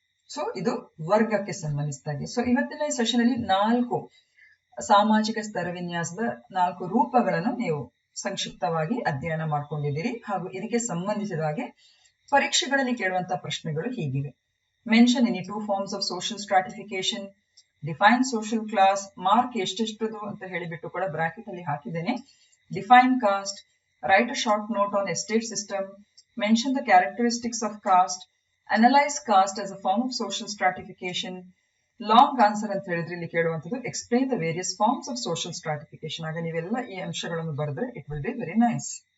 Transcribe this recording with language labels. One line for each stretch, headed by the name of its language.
Kannada: So ಇದು ವರ್ಗಕ್ಕೆ ಸಂಬಂಧಿಸಿದಾಗೆ. So ಇವತ್ತಿನ ಈ ಸೆಷನ್ ಅಲ್ಲಿ 4 ಸಾಮಾಜಿಕ ಸ್ತರ ವಿನ್ಯಾಸದ 4 ರೂಪಗಳನ್ನು ನೀವು ಸಂಕ್ಷಿಪ್ತವಾಗಿ ಅಧ್ಯಯನ ಮಾಡ್ಕೊಂಡಿದ್ದೀರಿ. ಹಾಗೂ ಇದಕ್ಕೆ ಸಂಬಂಧಿಸಿದ ಹಾಗೆ ಪರೀಕ್ಷೆಗಳಲ್ಲಿ ಕೇಳುವಂತಹ ಪ್ರಶ್ನೆಗಳು ಹೀಗಿವೆ:
English: mention any 2 forms of social stratification, define social class,
Kannada: mark ಎಷ್ಟೆಷ್ಟದು ಅಂತ ಹೇಳಿಬಿಟ್ಟು ಕೂಡ ಬ್ರಾಕೆಟ್ ಅಲ್ಲಿ ಹಾಕಿದ್ದೇನೆ.
English: define caste, write a short note on estate system, mention the characteristics of caste, analyze caste as a form of social stratification. Long answer
Kannada: ಅಂತ ಹೇಳಿದ್ರೆ ಇಲ್ಲಿ ಕೇಳುವಂಥದ್ದು
English: Explain the various forms of social stratification.
Kannada: ಆಗ ನೀವೆಲ್ಲ ಈ ಅಂಶಗಳನ್ನು ಬರೆದ್ರೆ
English: It will be very nice.